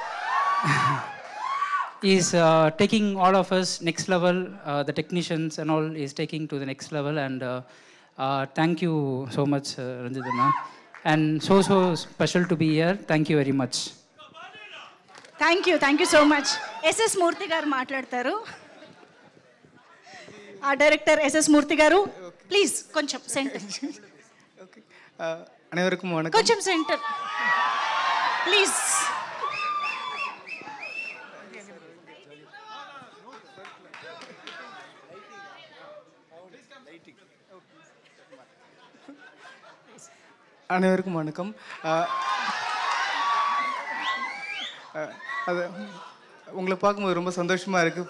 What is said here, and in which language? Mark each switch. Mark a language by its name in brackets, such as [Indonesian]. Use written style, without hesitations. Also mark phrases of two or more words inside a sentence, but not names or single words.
[English] He's taking all of us next level. The technicians and all is taking to the next level. And thank you so much, Ranjit Anna. And so special to be here. Thank you very much. thank you so much. [Telugu] ఎస్ఎస్ మూర్తి గారు మాట్లాడతారు. ఆ డైరెక్టర్ ఎస్ఎస్ మూర్తి గారు, ప్లీజ్ కొంచెం సెంటర్. [Tamil] அனைவருக்கும் வணக்கம். [Telugu] కొంచెం [English] center please. [Tamil] அனைவருக்கும் வணக்கம். அது உங்களை பார்க்கும்போது ரொம்ப சந்தோஷமாக இருக்குது.